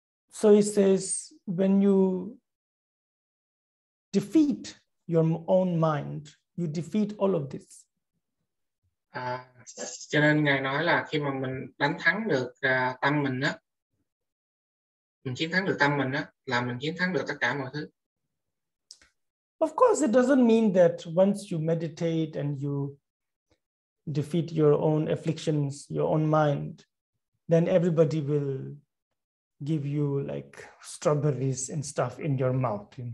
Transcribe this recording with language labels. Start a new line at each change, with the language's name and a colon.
English: So he says, when you defeat your own mind, you defeat all of this.
Vietnamese: Cho nên Ngài nói là khi mà mình đánh thắng được tâm mình á, mình chiến thắng được tâm mình á, là mình chiến thắng được tất cả mọi thứ.
English: Of course, it doesn't mean that once you meditate and you defeat your own afflictions, your own mind, then everybody will give you like strawberries and stuff in your mouth.